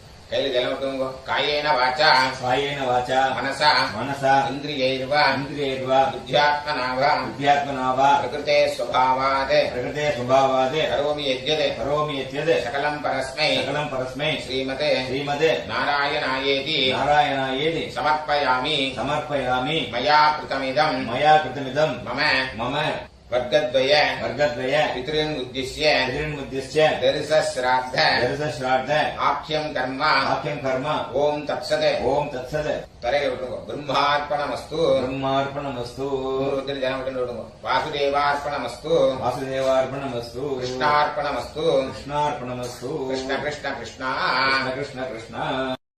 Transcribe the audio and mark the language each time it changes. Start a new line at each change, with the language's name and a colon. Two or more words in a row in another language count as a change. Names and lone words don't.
Tamil: கையில ஜலம் விட்டுங்க.
Sanskrit: कायेन वाचा कायेन वाचा மனசா मनसा இந்திரியைர்வா इन्द्रियैर्वा புத்தியாத்மனாவா बुद्ध्यात्मना वा प्रकृते स्वभावात् प्रकृते स्वभावात् करोमि यद्यत् करोमि यद्यत् सकलं परस्मै सकलं परस्मै ஸ்ரீமதே श्रीमते நாராயணாயேதி नारायणायेति சமர்ப்பயாமி समर्पयामि मया कृतमिदं मया कृतमिदं மம मम வர்க்கத்வய वर्गद्वय पितॄन् उद्दिश्य पितॄन्मुद्दिश्य தரிசஸ்ராத்த दर्शश्राद्ध आक्ष्यं कर्म वाक्यं कर्म ओम् तत्सत् ओम तत्सत्
Tamil: தரையில விட்டுருங்க. பிரம்மார்ப்பணமஸ்து
Sanskrit: ब्रह्मार्पणमस्तु
Tamil: ஒருத்தர் ஜனம் விட்டு விடுங்க. வாசுதேவார்ப்பணமஸ்து
Sanskrit: वासुदेवार्पणमस्तु கிருஷ்ணார்ப்பணமஸ்து कृष्णार्पणमस्तु कृष्ण कृष्ण कृष्णा कृष्ण कृष्ण कृष्ण